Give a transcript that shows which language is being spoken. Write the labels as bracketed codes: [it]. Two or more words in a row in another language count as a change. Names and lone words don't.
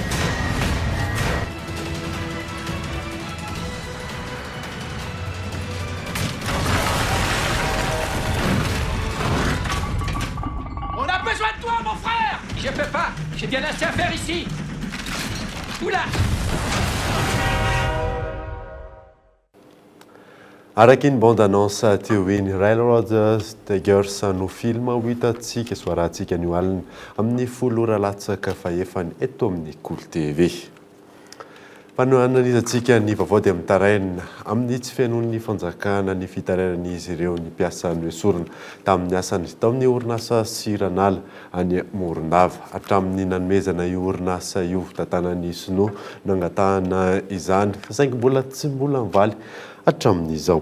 [fr] On a besoin de toi, mon frère! Je peux pas. J'ai bien assez à faire ici. Oula! [mg] araky ny [fr] bande annonce [mg] teo iny Railroad Tigers no film ho hitantsika soarantsika ny alina amin'ny folo ora latsaka faefany eto amin'ny Cool TV. Fanoanan'izatsika ny vaovao dia amin'ny taraina amin'ny tsy fihainoan'ny fanjakana ny fitarainan'izy ireo ny mpiasa ny esorina tamin'ny asany tao amin'ny orinasa Siranala any Morondava hatramin'ny nanomezana io orinasa io tantanan'ny Sinoa nangatahana izany fa saingy mbola tsy mbola mivaly hatramin'izao.